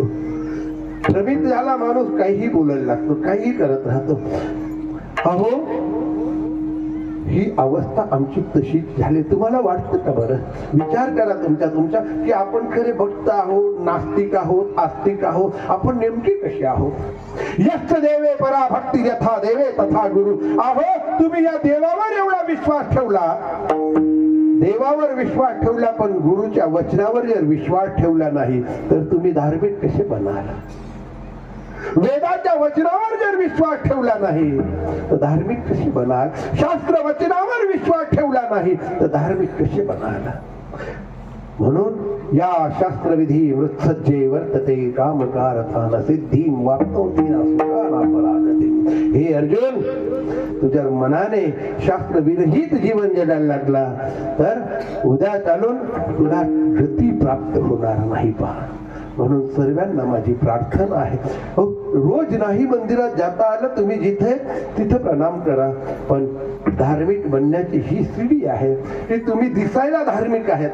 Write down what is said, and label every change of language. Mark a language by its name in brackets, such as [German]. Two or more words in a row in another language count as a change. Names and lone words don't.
[Marathi] भ्रमित झाला माणूस काहीही बोलायला लागतो, काहीही करत राहतो. अहो, ही अवस्था आमची तशीच झाली. तुम्हाला वाटतं का? बरं विचार करा तुमच्या की आपण खरे भक्त आहोत, नास्तिक आहोत, आस्तिक आहोत, आपण नेमके कसे आहोत? [Sanskrit] यश देवे परा भक्ती यथा देवे तथा गुरु. [Marathi] अहो, तुम्ही या देवावर एवढा विश्वास ठेवला, देवावर विश्वास ठेवला, पण गुरुच्या वचनावर जर विश्वास ठेवला नाही तर तुम्ही धार्मिक कसे बनाल? वेदाच्या वचनावर जर विश्वास ठेवला नाही तर धार्मिक कशी बनाल? शास्त्र वचनावर विश्वास ठेवला नाही तर धार्मिक कसे बनाल? म्हणून या [Sanskrit] शास्त्रविधी वृत्सज्जे वर्तते कामकारथान सिद्धीं वाप्नोति न सुखाना परागते. [Marathi] हे अर्जुन, तुझ्या मनाने शास्त्र विरहित जीवन जगायला लागला तर उद्या चालून तुला गती प्राप्त होणार नाही. पहा, म्हणून सर्वांना माझी प्रार्थना आहे, रोज नाही मंदिरात जाता आलं तुम्ही जिथे तिथे प्रणाम करा, पण धार्मिक बनण्याची ही सीडी आहे की तुम्ही दिसायला धार्मिक आहेत.